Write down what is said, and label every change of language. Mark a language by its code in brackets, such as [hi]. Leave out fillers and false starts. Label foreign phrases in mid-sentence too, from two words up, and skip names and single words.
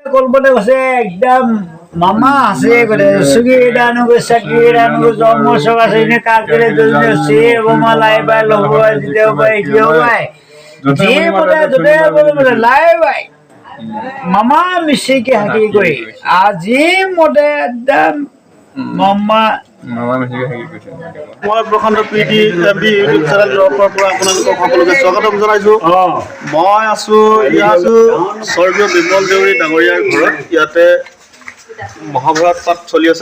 [as] কলপতে কৈছে একদম মামা আছে করে সুগি ডানু সাকি ডানু জমসক আছে নে কাকরে দুনে সে ওমা লাই বাই লবাই দিও বাই কিও বাই যে বলে লাই বাই মামা মিশে কি হাকি কই আজি মতে একদম মামা মই প্ৰশান্ত প্ৰীতি এমবি ইউটিউব চেনেলৰ পৰা আপোনালোকক সকলোকে স্বাগতম জনাইছোঁ। মই আছোঁ স্বৰ্গীয় বিমল দেউৰী ডাঙৰীয়াৰ ঘৰত। ইয়াতে মহাভাৰত পাঠ চলি আছে।